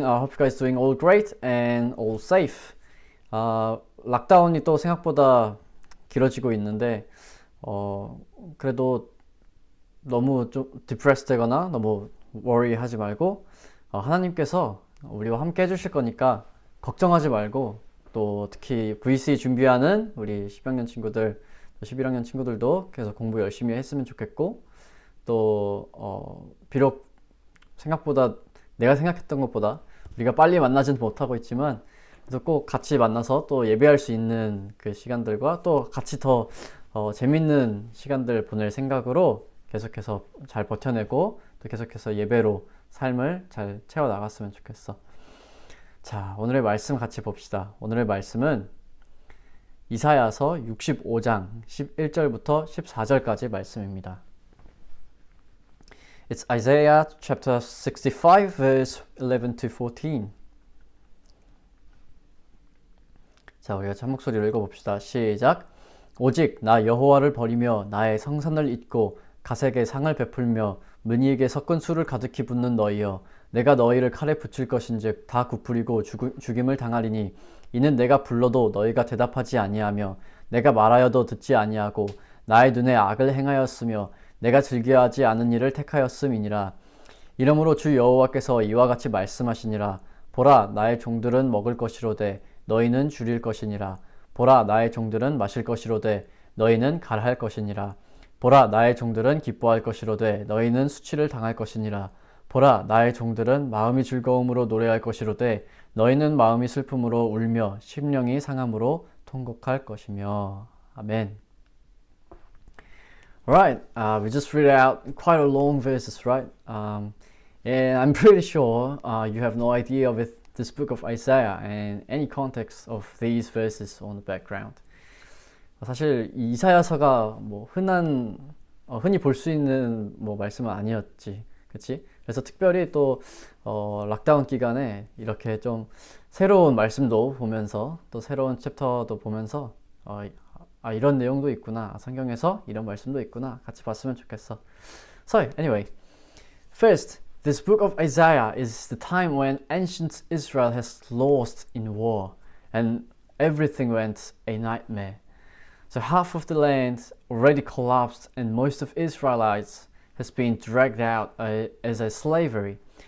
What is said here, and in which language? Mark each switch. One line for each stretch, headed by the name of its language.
English: Hope you guys doing all great and all safe.
Korean: 락다운이 또 생각보다 길어지고 있는데 그래도 너무 좀 디프레스 되거나 너무 워리 하지 말고 하나님께서 우리와 함께 해주실 거니까 걱정하지 말고 또 특히 VC 준비하는 우리 10학년 친구들, 11학년 친구들도 계속 공부 열심히 했으면 좋겠고 또 비록 생각보다 내가 생각했던 것보다 우리가 빨리 만나진 못하고 있지만 그래도 꼭 같이 만나서 또 예배할 수 있는 그 시간들과 또 같이 더 재밌는 시간들 보낼 생각으로 계속해서 잘 버텨내고 또 계속해서 예배로 삶을 잘 채워 나갔으면 좋겠어. 자, 오늘의 말씀 같이 봅시다. 오늘의 말씀은 이사야서 65장 11절부터 14절까지 말씀입니다.
English: It's Isaiah chapter 65 verse 11 to 14.
Korean: 자, 우리가 한 목소리로 읽어봅시다. 시작. 오직 나 여호와를 버리며 나의 성산을 잊고 가색에 상을 베풀며 무니에게 섞은 술을 가득히 붓는 너희여, 내가 너희를 칼에 붙일 것인즉 다 굽으리고 죽임을 당하리니 이는 내가 불러도 너희가 대답하지 아니하며 내가 말하여도 듣지 아니하고 나의 눈에 악을 행하였으며 내가 즐겨하지 않은 일을 택하였음이니라. 이러므로 주 여호와께서 이와 같이 말씀하시니라. 보라, 나의 종들은 먹을 것이로되 너희는 줄일 것이니라. 보라, 나의 종들은 마실 것이로되 너희는 갈할 것이니라. 보라, 나의 종들은 기뻐할 것이로되 너희는 수치를 당할 것이니라. 보라, 나의 종들은 마음이 즐거움으로 노래할 것이로되 너희는 마음이 슬픔으로 울며 심령이 상함으로 통곡할 것이며. 아멘.
English: Alright, we just read out quite a long verses, right? And I'm pretty sure you have no idea with this book of Isaiah and any context of these verses on the background.
Korean: 사실 이 이사야서가 뭐 흔히 볼 수 있는 뭐 말씀은 아니었지, 그렇지? 그래서 특별히 또 락다운 기간에 이렇게 좀 새로운 말씀도 보면서 또 새로운 챕터도 보면서 이런 내용도 있구나, 성경에서 이런 말씀도 있구나 같이 봤으면 좋겠어.
English: So anyway, first, this book of Isaiah is the time when ancient Israel has lost in war and everything went a nightmare. So half of the land already collapsed and most of Israelites has been dragged out as a slavery.